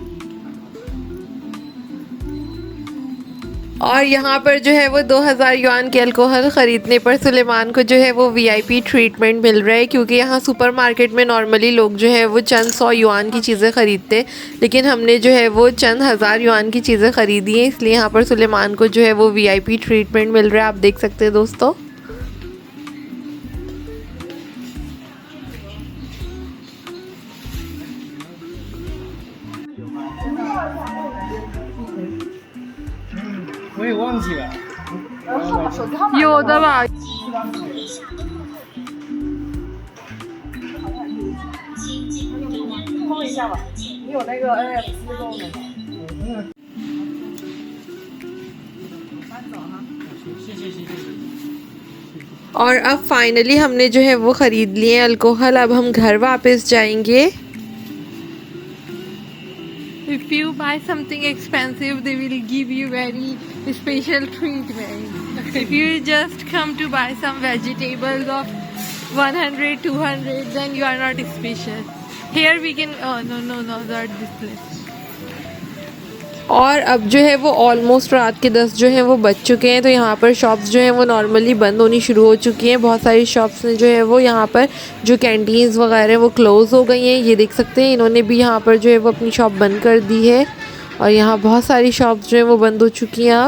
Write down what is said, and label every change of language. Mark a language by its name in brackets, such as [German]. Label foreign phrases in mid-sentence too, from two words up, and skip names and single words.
[Hindi] और यहाँ पर जो है वो 2000 युआन के अल्कोहल ख़रीदने पर सुलेमान को जो है वो [English] VIP treatment [Hindi] मिल रहा है, क्योंकि यहाँ सुपरमार्केट में नॉर्मली लोग जो है वो चंद 100 युआन की चीज़ें ख़रीदते हैं, लेकिन हमने जो है वो चंद हज़ार युआन की चीज़ें ख़रीदी हैं, इसलिए यहाँ पर सुलेमान को जो है वो [English] VIP treatment [Hindi] मिल रहा है। आप देख सकते हैं दोस्तों। [Chinese] 有的吧。碰一下吧，你有那个 NFC 功能吗？ [Hindi] और अब फाइनली हमने जो है वो ख़रीद लिए अल्कोहल। अब हम घर वापस जाएंगे। [English] If you buy something expensive, they will give you very special treatment. If you just come to buy some vegetables of 100, 200, then you are not special. Here we can. Oh no, not this place. [Hindi] और अब जो है वो ऑलमोस्ट रात के 10 जो है वो बज चुके हैं, तो यहाँ पर शॉप्स जो हैं वो नॉर्मली बंद होनी शुरू हो चुकी हैं। बहुत सारी शॉप्स ने जो है वो यहाँ पर जो कैंटीन्स वगैरह वो क्लोज़ हो गई हैं। ये देख सकते हैं इन्होंने भी यहाँ पर जो है वो अपनी शॉप बंद कर दी है और यहाँ बहुत सारी शॉप्स जो हैं वो बंद हो चुकी हैं।